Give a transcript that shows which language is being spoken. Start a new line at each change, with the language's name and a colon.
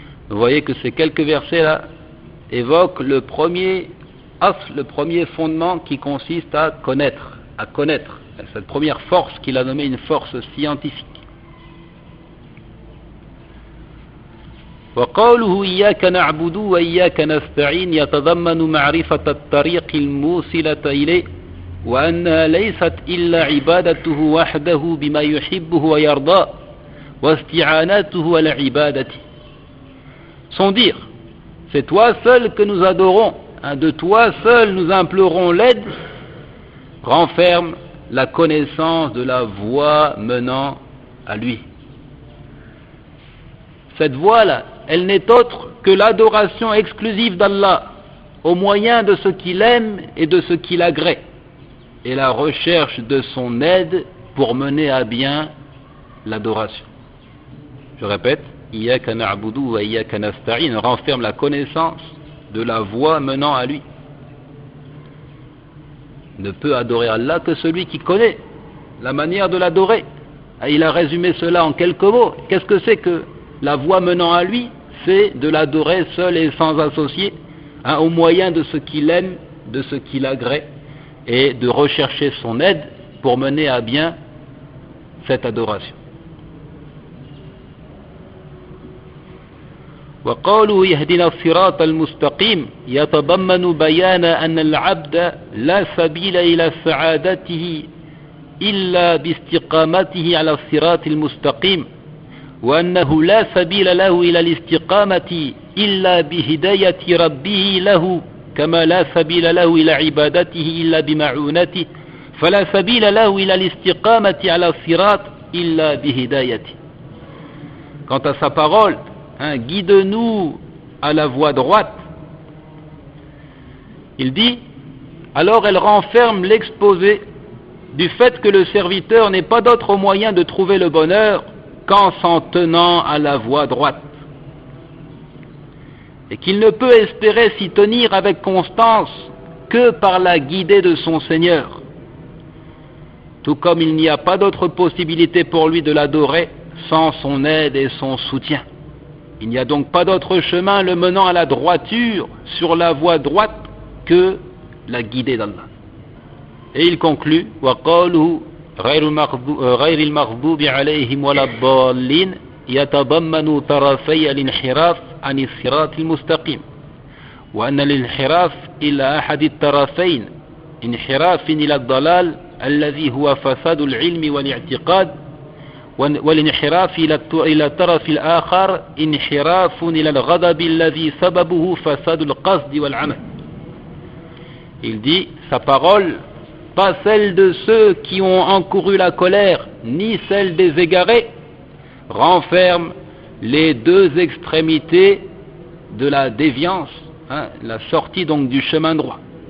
French: Vous voyez que ces quelques versets-là évoquent le premier fondement qui consiste à connaître, cette première force qu'il a nommée une force scientifique.
Arabic: وقوله إياك نعبد وإياك نستعين يتضمن معرفة الطريق الموصلة إليه وأنها ليست إلا عبادته وحده بما يحبه ويرضاه واستعانته على عبادته.
French: Sans dire, c'est toi seul que nous adorons, de toi seul nous implorons l'aide, renferme la connaissance de la voie menant à lui. Cette voie-là, elle n'est autre que l'adoration exclusive d'Allah, au moyen de ce qu'il aime et de ce qu'il agrée, et la recherche de son aide pour mener à bien l'adoration. Je répète,
Arabic: Iyyaka na'budu wa iyyaka nasta'in
French: renferme la connaissance de la voie menant à lui. Ne peut adorer Allah que celui qui connaît la manière de l'adorer. Il a résumé cela en quelques mots. Qu'est-ce que c'est que la voie menant à lui? C'est de l'adorer seul et sans associé, au moyen de ce qu'il aime, de ce qu'il agrée, et de rechercher son aide pour mener à bien cette adoration.
Arabic: وقوله يهدنا الصراط المستقيم يتضمن بيان أن العبد لا سبيل إلى سعادته إلا باستقامته على الصراط المستقيم وأنه لا سبيل له إلى الاستقامة إلا بهداية ربه له كما لا سبيل له إلى عبادته إلا بمعونته فلا سبيل له إلى الاستقامة على الصراط إلا بهدايته.
French: Quant à sa parole, guide-nous à la voie droite, il dit, alors elle renferme l'exposé du fait que le serviteur n'est pas d'autre moyen de trouver le bonheur qu'en s'en tenant à la voie droite, et qu'il ne peut espérer s'y tenir avec constance que par la guidée de son Seigneur, tout comme il n'y a pas d'autre possibilité pour lui de l'adorer sans son aide et son soutien. Il n'y a donc pas d'autre chemin le menant à la droiture sur la voie droite que la guidée d'Allah. Et il conclut
Arabic: وقوله غير المغضوب عليهم ولا الضالين يتضمن طرفي الانحراف عن الصراط المستقيم وأن الانحراف إلى أحد الطرفين انحراف إلى الضلال الذي هو فساد العلم والاعتقاد والانحراف إلى الطرف الآخر انحراف إلى الغضب الذي سببه فساد القصد والعمل.
French: Il dit, sa parole, pas celle de ceux qui ont encouru la colère, ni celle des égarés, renferme les deux extrémités de la déviance, la sortie donc du chemin droit.